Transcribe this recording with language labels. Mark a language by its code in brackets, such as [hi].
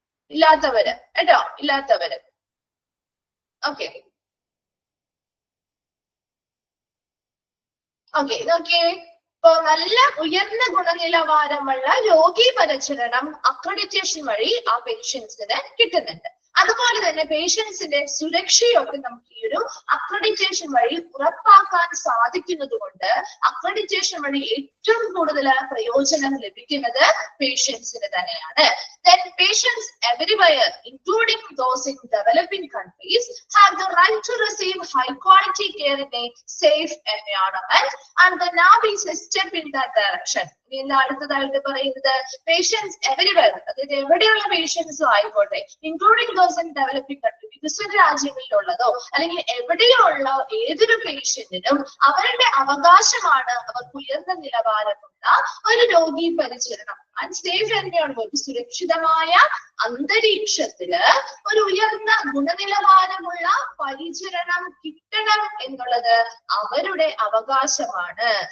[ml] ഇല്ലാത്തവര് കേട്ടോ, ഇല്ലാത്തവര്. Okay okay, നോക്കിയേ, ഇപ്പൊ നല്ല ഉയർന്ന ഗുണനിലവാരമുള്ള രോഗി പരിചരണം അക്രഡിറ്റേഷൻ വഴി ആ പേഷ്യൻസിന് കിട്ടുന്നുണ്ട്. അതുപോലെ തന്നെ പേഷ്യൻസിന്റെ സുരക്ഷയൊക്കെ നമുക്ക് ഈ ഒരു അക്രഡിറ്റേഷൻ വഴി ഉറപ്പാക്കാൻ സാധിക്കുന്നത് കൊണ്ട് അക്രഡിറ്റേഷൻ വഴി ഏറ്റവും കൂടുതൽ പ്രയോജനം ലഭിക്കുന്നത് പേഷ്യൻസിന് തന്നെയാണ്. [en] Then patients everywhere, including those in developing countries, have the right to receive high quality care in a safe environment, and the NAB is a step in that direction. [ml] അടുത്തതായിട്ട് പറയുന്നത് [en] patients everywhere, [ml] അതായത് എവിടെയുള്ള പേഷ്യൻസും ആയിക്കോട്ടെ, [en] including those in developing country, [ml] വികസ്വര രാജ്യങ്ങളിലുള്ളതോ അല്ലെങ്കിൽ എവിടെയുള്ള ഏതൊരു പേഷ്യന്റിനും അവരുടെ അവകാശമാണ് അവർക്ക് ഉയർന്ന നിലവാരമുള്ള ഒരു രോഗി പരിചരണം സേഫ് എൻവയോൺമെന്റ്, സുരക്ഷിതമായ അന്തരീക്ഷത്തില് ഒരു ഉയർന്ന ഗുണനിലവാരമുള്ള പരിചരണം കിട്ടണം എന്നുള്ളത് അവരുടെ അവകാശമാണ്.